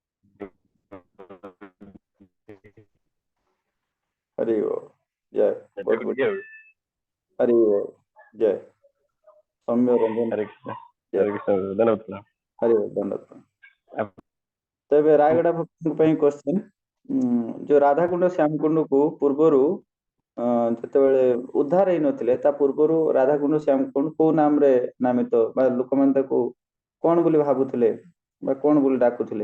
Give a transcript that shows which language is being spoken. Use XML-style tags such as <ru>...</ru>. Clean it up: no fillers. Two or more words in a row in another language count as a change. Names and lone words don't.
<or>ହରି ଓ ଜୟ ବହୁତ ବଢିଆ ହରି ଓ ଜୟ ସୌମ୍ୟ ରଞ୍ଜନ</or> <hi>हरे कृष्ण</hi> <or>ଜୟ</or> <hi>हरे कृष्ण धन्यवाद</hi> <or>ହରି ଓ ଦଣ୍ଡ। ତ ଏବେ ରାୟଗଡା ଭକ୍ତଙ୍କ ପାଇଁ କ୍ୱେଶ୍ଚିନ୍ ଯୋଉ ରାଧାକୁଣ୍ଡ ଶ୍ୟାମକୁଣ୍ଡକୁ ପୂର୍ବରୁ ଯେତେବେଳେ ଉଦ୍ଧାର ହେଇନଥିଲେ ତା ପୂର୍ବରୁ ରାଧାକୁଣ୍ଡ ଶ୍ୟାମକୁଣ୍ଡ କୋଉ ନାମରେ ନାମିତ ବା ଲୋକମାନେ ତାକୁ କଣ ବୋଲି ଭାବୁଥିଲେ ବା କଣ ବୋଲି ଡାକୁଥିଲେ?</or>